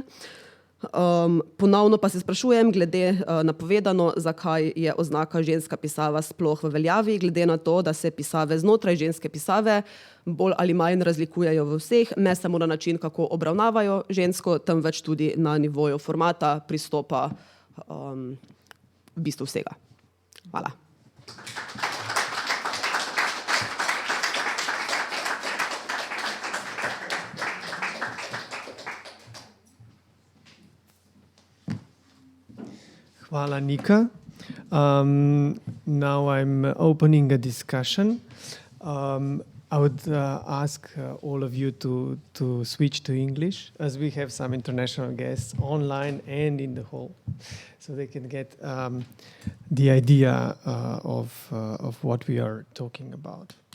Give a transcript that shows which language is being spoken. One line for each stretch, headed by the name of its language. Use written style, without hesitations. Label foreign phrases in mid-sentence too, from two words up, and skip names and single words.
Slovenian: Ponovno pa se sprašujem, glede na povedano, zakaj je oznaka ženska pisava sploh v veljavi, glede na to, da se pisave znotraj ženske pisave bolj ali manj razlikujejo v vseh, ne samo na način, kako obravnavajo žensko, temveč tudi na nivoju formata, pristopa, v bistvu vsega. Hvala. Hvala, Nika.
English: Now I'm opening a discussion. I would ask all of you to switch to English, as we have some international guests online and in the hall, so they can get the idea of what we are talking about.